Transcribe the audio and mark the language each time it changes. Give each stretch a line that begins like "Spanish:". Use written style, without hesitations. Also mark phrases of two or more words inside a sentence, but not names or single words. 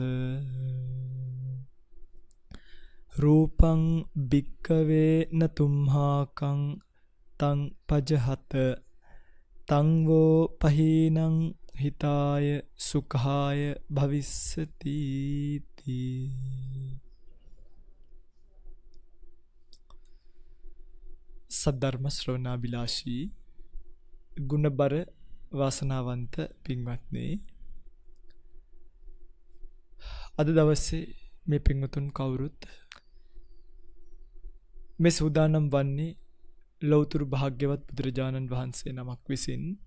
Pali: රූපං භික්ඛවේ නතුම්හාකං තං පජහත තං වෝ පහීනං හිතාය සුඛාය භවිස්සති තී.
Sinhala: සද්ධර්ම ශ්‍රවණාබිලාෂී ගුණබර වාසනාවන්ත පින්වත්නි, අද දවසේ මේ පින්වතුන් කවුරුත් මේ සූදානම් වන්නේ ලෞතුරු භාග්‍යවත් බුදුරජාණන් වහන්සේ නමක් විසින්